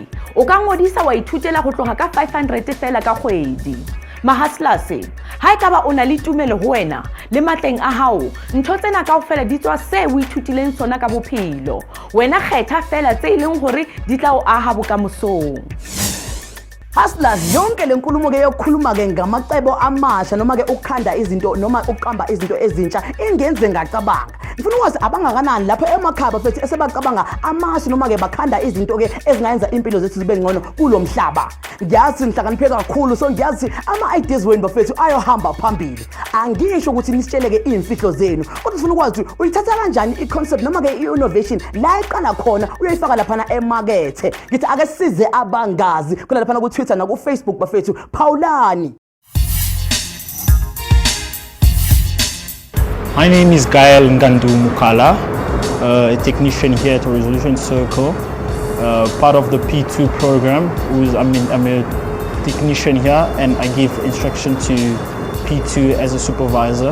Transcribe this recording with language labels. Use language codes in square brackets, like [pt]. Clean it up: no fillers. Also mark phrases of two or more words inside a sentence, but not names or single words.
[tn] O ka ngodisa wa ithutela go tloga ka 500 fela ka kgwedi. [st] Mahaslas, ha ekaba o na le tumelo ho wena le matleng a hao, ntho tsena kaofela di tswa se o ithutileng tsona ka bophelo. Wena kgetha fela tse leng gore di tla o aha bokamosong. [zu] Hustlers, yonke le nkulumo ke yokukhuluma ke ngamacebo amasha noma ke ukukhanda izinto noma ukuqamba izinto ezintsha ingenze ngacabanga. Ngifuna ukwazi abangakanani lapho emakhaya bafethu esebacabanga amasha noma ke bakhanda izinto ke ezingayenza impilo zethu zibe ngcono kulomhlaba. Ngiyazi nihlakaniphe kakhulu, so ngiyazi ama ideas wenu bafethu ayohamba phambili. Angisho ukuthi nisitshele ke imfihlo zenu, kodwa ufuna ukwazi uyithatha kanjani iconcept noma ke innovation la iqala khona uyayifaka lapha emakethe. Ngithi ake size abangazi kula lapha ku Twitter na ku Facebook bafethu Paulani. [en] My name is Gael Ngandu Mukala, a technician here at Resolution Circle, part of the P2 program. I'm a technician here and I give instruction to P2 as a supervisor.